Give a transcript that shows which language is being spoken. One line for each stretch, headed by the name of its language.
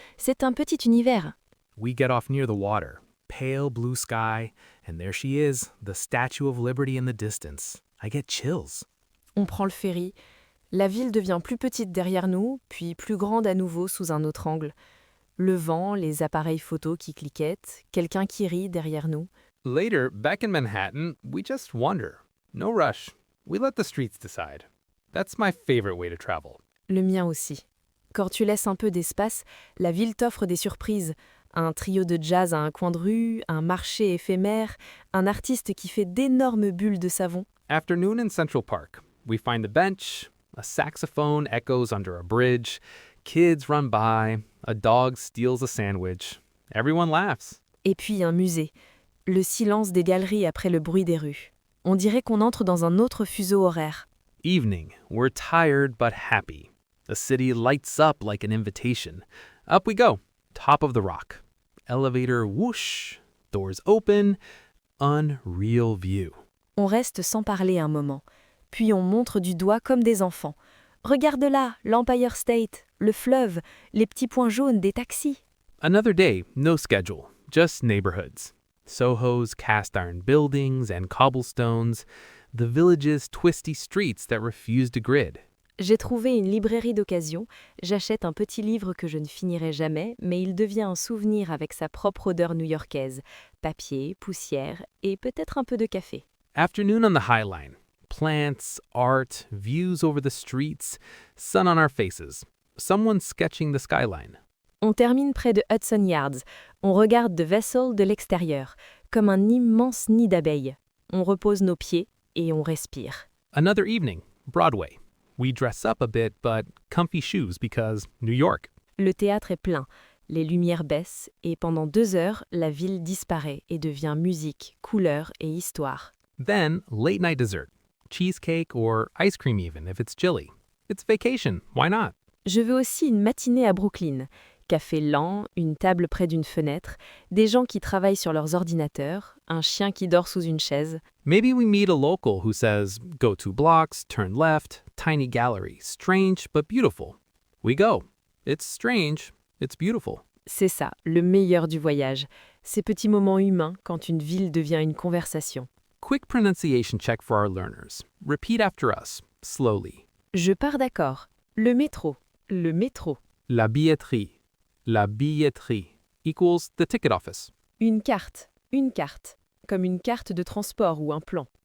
French: C'est un petit univers.
English: We get off near the water. Pale blue sky, and there she is, the Statue of Liberty in the distance. I get chills.
French: On prend le ferry. La ville devient plus petite derrière nous, puis plus grande à nouveau sous un autre angle. Le vent, les appareils photos qui cliquettent, quelqu'un qui rit derrière nous.
English: Later, back in Manhattan, we just wander. No rush. We let the streets decide. That's my favorite way to travel.
French: Le mien aussi. Quand tu laisses un peu d'espace, la ville t'offre des surprises. Un trio de jazz à un coin de rue, un marché éphémère, un artiste qui fait d'énormes bulles de savon.
English: Afternoon in Central Park. We find a bench, a saxophone echoes under a bridge, kids run by, a dog steals a sandwich. Everyone laughs.
French: Et puis un musée. Le silence des galeries après le bruit des rues. On dirait qu'on entre dans un autre fuseau horaire.
English: Evening. We're tired but happy. The city lights up like an invitation. Up we go. Top of the rock. Elevator whoosh. Doors open. Unreal view.
French: On reste sans parler un moment. Puis on montre du doigt comme des enfants. Regarde là, l'Empire State, le fleuve, les petits points jaunes des taxis.
English: Another day, no schedule, just neighborhoods. Soho's cast iron buildings and cobblestones. The village's twisty streets that refuse to grid.
French: J'ai trouvé une librairie d'occasion, j'achète un petit livre que je ne finirai jamais, mais il devient un souvenir avec sa propre odeur new-yorkaise, papier, poussière et peut-être un peu de café.
English: Afternoon on the High Line. Plants, art, views over the streets, sun on our faces. Someone sketching the skyline.
French: On termine près de Hudson Yards, on regarde The Vessel de l'extérieur, comme un immense nid d'abeilles. On repose nos pieds et on respire.
English: Another evening, Broadway. We dress up a bit, but comfy shoes because New York.
French: Le théâtre est plein, les lumières baissent et pendant 2 heures, la ville disparaît et devient musique, couleur et histoire.
English: Then, late night dessert. Cheesecake or ice cream even if it's chilly. It's vacation, why not?
French: Je veux aussi une matinée à Brooklyn. Café lent, une table près d'une fenêtre, des gens qui travaillent sur leurs ordinateurs, un chien qui dort sous une chaise.
English: Maybe we meet a local who says, go 2 blocks, turn left, tiny gallery, strange but beautiful. We go. It's strange, it's beautiful.
French: C'est ça, le meilleur du voyage. Ces petits moments humains quand une ville devient une conversation.
English: Quick pronunciation check for our learners. Repeat after us, slowly.
French: Je pars d'accord. Le métro, Le métro. La billetterie. La billetterie
English: equals the ticket office.
French: Une carte. Une carte. Comme une carte de transport ou un plan.